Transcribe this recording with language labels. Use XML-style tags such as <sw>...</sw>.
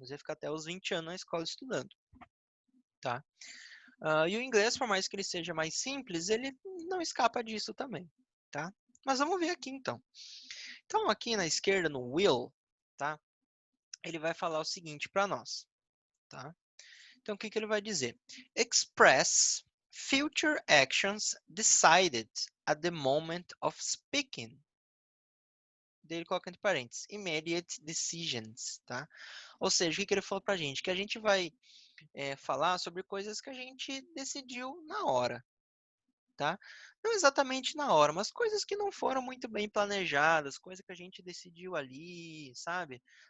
<pt>Nós ia ficar até os 20 anos na escola estudando, tá? E o inglês, por mais que ele seja mais simples, ele não escapa disso também, tá? Mas vamos ver aqui então. Então, aqui na esquerda, no will, tá? Ele vai falar o seguinte para nós, tá? Então, o que que ele vai dizer?</pt> <en>Express future actions decided at the moment of speaking.</en> <pt>Daí ele coloca entre parênteses,</pt> <en>immediate decisions,</en> <pt>tá? Ou seja, o que que ele falou pra gente? Que a gente vai falar sobre coisas que a gente decidiu na hora, tá? Não exatamente na hora, mas coisas que não foram muito bem planejadas, coisa que a gente decidiu ali, sabe?</pt>